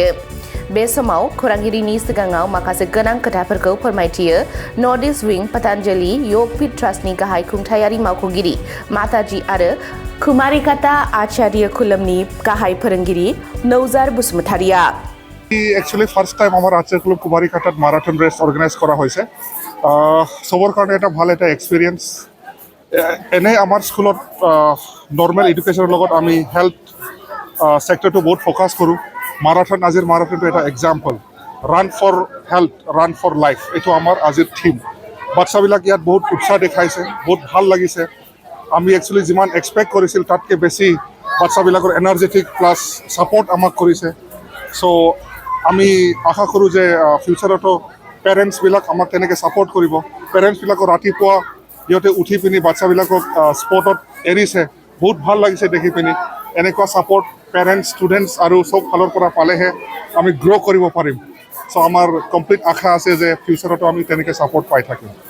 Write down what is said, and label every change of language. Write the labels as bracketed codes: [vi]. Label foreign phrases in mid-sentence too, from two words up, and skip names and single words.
[brx] बे समाव खौरांगिरिनि सिगाङाव माखासे गोनां खोथाफोरखौ फोरमायथियो नर्थ इस्ट विं पतंजलि योगपीठ ट्रास्टनि गाहाय खुंथायारि मावख'गिरि माताजी आरो कुमारिकाटा आचार्य खुलमनि गाहाय फोरोंगिरि नौजार बसुमतारिया। [en] actually first time [as] আমাৰ আচাৰ্য খুলম কুমাৰিকাটাত [en] marathon race organise [as] কৰা হৈছে সবৰ কাৰণে এটা ভাল এটা এক্সপিৰিয়েন্স এনে আমাৰ স্কুলত [en] normal education [as] লগত আমি [en] health sector [as] বহুত ফোকাস কৰো মাৰাথন আজিৰ মাৰাথনটো এটা [en] example run for health run for life [as] এটো আমাৰ আজিৰ থিম বাচ্চাবিলাক ইয়াত বহুত উৎসাহ দেখাইছে বহুত ভাল লাগিছে আমি एक्चुअली যিমান এক্সপেক্ট কৰিছিল তাতকে বেছি বাচ্চাবিলাকৰ [en] energetic plus support [as] আমাক কৰিছে সো আমি আশা কৰোঁ যে ফিউচাৰতো পেৰেণ্টছবিলাক আমাক তেনেকৈ ছাপোৰ্ট কৰিব পেৰেণ্টছবিলাকক ৰাতিপুৱা সিহঁতে উঠি পিনি বাচ্চাবিলাকক স্পৰ্টত এৰিছে বহুত ভাল লাগিছে দেখি পিনি এনেকুৱা [en] support parents students [as] আৰু চব ফালৰ পৰা পালেহে আমি গ্ৰ' কৰিব পাৰিম চ' আমাৰ কমপ্লিট আশা আছে যে ফিউচাৰতো আমি তেনেকৈ ছাপোৰ্ট পাই থাকিম।